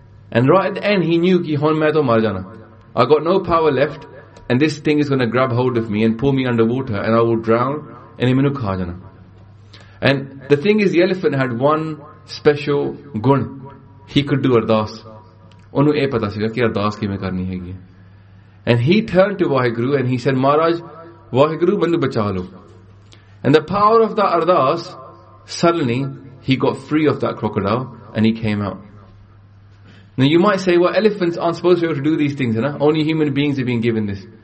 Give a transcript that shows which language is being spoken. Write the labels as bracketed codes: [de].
[en] And right at the end, he knew, [pa] ki hon mai to mar jana. [en] I got no power left. And this thing is going to grab hold of me and pull me underwater. And I will drown. And I [pa] minu kha jana. [en] And the thing is, the elephant had one special gun. He could do ardaas. [pa] ਓਨੂ ਇਹ ਪਤਾ ਸੀਗਾ ਕੀ ਅਰਦਾਸ ਕੀ ਮੈਂ ਕਰਨੀ ਹੈ ਯੇ. [en] And he turned to Vaheguru and he said, Maharaj, Vaheguru, [pa] manu bacha lo. [en] And the power of that ardaas, suddenly he got free of that crocodile and he came out. Now you might say, well, elephants aren't supposed to be able to do these things, right? Only human beings have been given this.